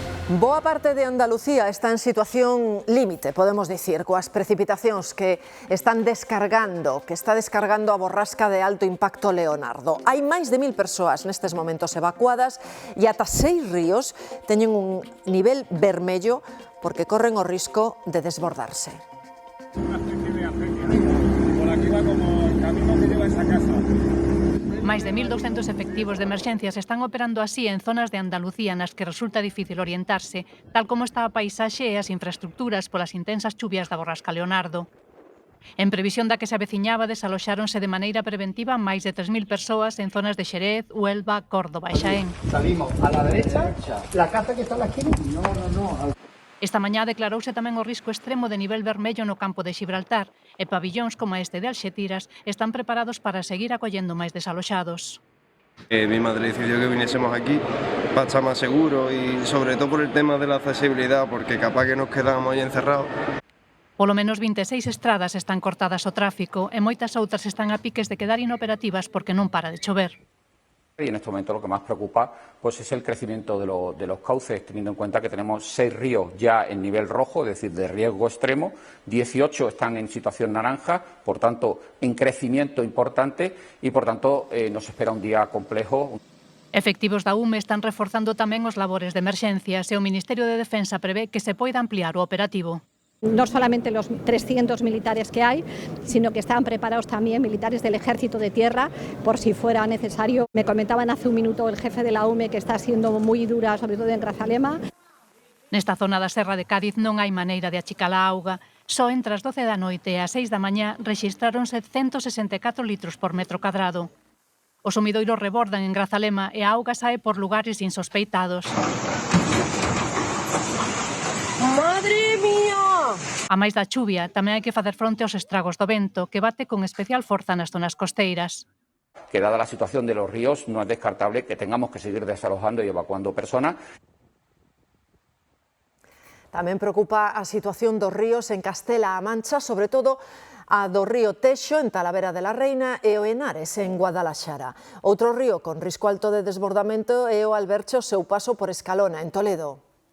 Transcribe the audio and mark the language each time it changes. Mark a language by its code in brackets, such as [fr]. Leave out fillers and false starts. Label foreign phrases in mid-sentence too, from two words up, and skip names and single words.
[gl] Boa parte de Andalucía está en situación límite, podemos dicir, coas precipitacións que están descargando, que está descargando a borrasca de alto impacto Leonardo. Hai máis de 1000 persoas nestes momentos evacuadas e ata 6 ríos teñen un nivel vermello porque corren o risco de desbordarse. [es] Por aquí va como el camino que lleva esa casa. [gl] Máis de 1.200 efectivos de emerxencias están operando así en zonas de Andalucía nas que resulta difícil orientarse, tal como está a paisaxe e as infraestructuras polas intensas chuvias da borrasca Leonardo. En previsión da que se aveciñaba, desaloxáronse de maneira preventiva máis de 3.000 persoas en zonas de Xerez, Huelva, Córdoba e Xaén. [es] Salimos a la derecha, la casa que está en la esquina. No. [gl] Esta mañá declarouse tamén o risco extremo de nivel vermello no campo de Xibraltar e pabillóns como este de Alxetiras están preparados para seguir acollendo máis desaloxados. [es] Mi madre decidió que viniésemos aquí para estar más seguro y sobre todo por el tema de la accesibilidad, porque capaz que nos quedábamos ahí encerrados. [gl] Polo menos 26 estradas están cortadas ao tráfico e moitas outras están a piques de quedar inoperativas porque non para de chover. [es] Y en este momento lo que más preocupa pues es el crecimiento de los cauces, teniendo en cuenta que tenemos 6 ríos ya en nivel rojo, es decir, de riesgo extremo, 18 están en situación naranja, por tanto, en crecimiento importante y, por tanto, nos espera un día complejo. [gl] Efectivos da UME están reforzando tamén os labores de emerxencias e o Ministerio de Defensa prevé que se poida ampliar o operativo. [es] No solamente los 300 militares que hay, sino que están preparados también militares del Ejército de Tierra, por si fuera necesario. Me comentaban hace un minuto el jefe de la UME que está siendo muy dura, sobre todo en Grazalema. [gl] Nesta zona da Serra de Cádiz non hai maneira de achicar a auga. Só entre as 12 da noite e as 6 da mañá rexistráronse 164 litros por metro cadrado. Os sumidoiros rebordan en Grazalema e a auga sae por lugares insospeitados. [es] Madre mía! [gl] A máis da chuvia, tamén hai que facer fronte aos estragos do vento, que bate con especial forza nas zonas costeiras. [es] Que dada la situación de los ríos, no es descartable que tengamos que seguir desalojando y evacuando personas. [gl] Tamén preocupa a situación dos ríos en Castela-A Mancha, sobre todo a do río Texo en Talavera de la Reina e o Henares en Guadalaxara. Outro río con risco alto de desbordamento é o Alberche ao seu paso por Escalona, en Toledo.